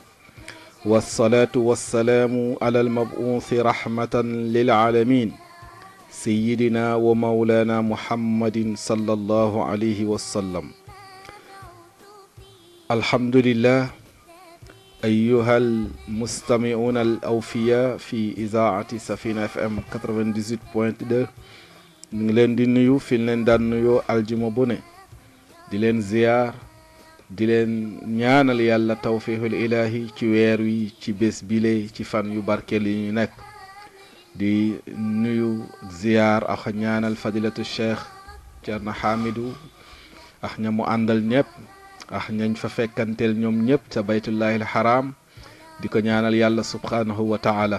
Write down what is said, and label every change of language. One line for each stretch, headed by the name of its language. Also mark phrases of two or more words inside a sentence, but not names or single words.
Arabic: والصلاة والسلام على المبعوث رحمة للعالمين سيدنا ومولانا محمد صلى الله عليه وسلم. الحمد لله أيها المستمعون الأوفياء في إذاعة سفينة FM 98.2.
Wolof: ñu leen di nuyu fi leen daan nuyoo aljuma bu ne di leen ziyaar di leen ñaanal yàlla
Arabic: توفيق الإله
Wolof: ci weer wi ci bés bile ci fan yu barkeel yi ñu nekk di nuyu ziyaar ak ñaanal fadilatu cheikh Cerno Hamidou ak ña mu àndal ñëpp ak ñañ fa fekkanteel ñoom ñëpp ca
Arabic: بيت الله الحرام
Wolof: di ko ñaanal yàlla
Arabic: سبحانه وتعالى.